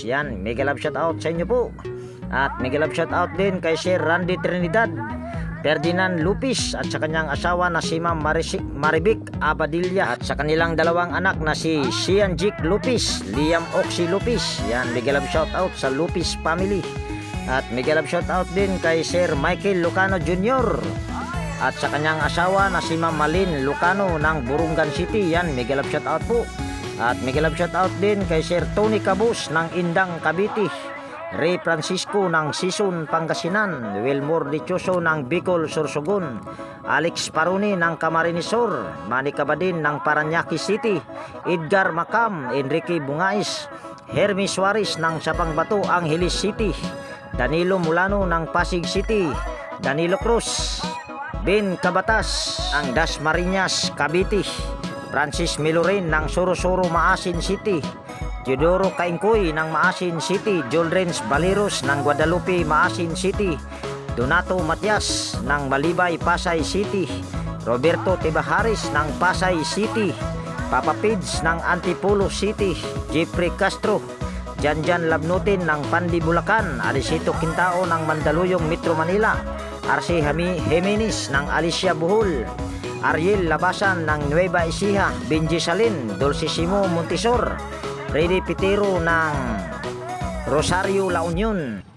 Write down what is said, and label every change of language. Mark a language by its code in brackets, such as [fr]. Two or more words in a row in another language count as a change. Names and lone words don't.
[tl] Yan, [en] mega love shoutout [tl] sa inyo po. At [en] mega love shoutout [tl] din kay Sir Randy Trinidad, Ferdinand Lupis at sa kanyang asawa na si Ma'am Maribik Abadilla at sa kanilang dalawang anak na si Sian Jik Lupis, Liam Oxy Lupis. Yan, [en] mega love shoutout [tl] sa Lupis family. At [en] mega love shoutout [tl] din kay Sir Michael Lucano Jr. at sa kanyang asawa na si Ma'am Malin Lucano ng Burungan City. Yan, [en] mega love shoutout [tl] po. At [en] mega love shoutout [tl] din kay Sir Tony Cabus ng Indang, Cavite, Ray Francisco ng Sison, Pangasinan, Wilmore Dichoso ng Bicol, Sorsogon, Alex Paruni ng Camarines Sur, Manny Cabadin ng Paranaque City, Edgar Macam, Enrique Bungais, Hermes Suarez ng Sapangbato, Angeles City, Danilo Mulano ng Pasig City, Danilo Cruz, Ben Cabatas ng Dasmariñas, Cavite, Francis Milorin ng Sorosoro, Maasin City, Teodoro Kaingkoy ng Maasin City, Joldrens Baleros ng Guadalupe, Maasin City, Donato Matias ng Malibay, Pasay City, Roberto Tibaharis ng Pasay City, Papa Pids ng Antipolo City, Jeffrey Castro, Janjan Labnutin ng Pandi, Bulacan, Alicito Quintao ng Mandaluyong, Metro Manila, RC Jimenez ng Alicia, Bohol, Ariel Labasan ng Nueva Ecija, Benji Salin, Dulcisimo Montisor, Freddy Pitero ng Rosario, La Union.